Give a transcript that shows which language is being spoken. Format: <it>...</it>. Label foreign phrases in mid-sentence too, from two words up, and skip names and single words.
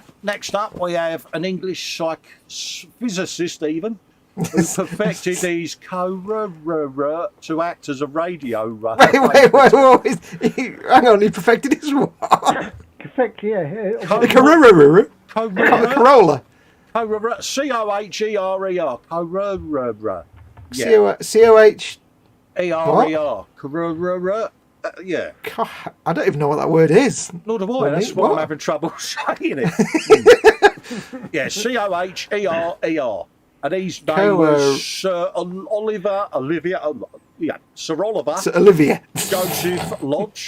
<en>Next up, we have an English physicist, even, who perfected his to act as a radio. wait. Hang on, he perfected his what? Perfect, yeah. Corolla. C-O-H-E-R-E-R. Corora. C-O-H. E-R-E-R. Corora. Yeah. God, I don't even know what that word is. Nor do I. Well, That's why what? I'm having trouble saying it. Yeah, C-O-H-E-R-E-R. And his name was Sir Sir Oliver Joseph Lodge.</en>